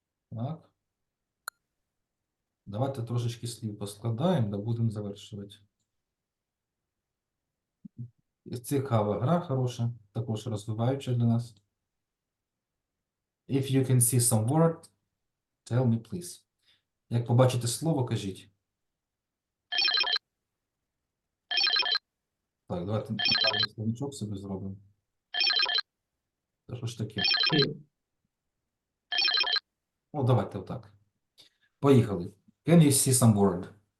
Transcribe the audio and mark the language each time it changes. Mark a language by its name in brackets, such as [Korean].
[Ukrainian] Так. Давайте трошечки слів поскладаємо, да будемо завершувати. Цікава гра, хороша, також розвиваюча для нас. [English] If you can see some word, tell me, please. [Ukrainian] Як побачите слово, кажіть. Так, давайте словничок собі зробимо. Та що ж таке? Ну, давайте отак. Поїхали. [English] Can you see some word?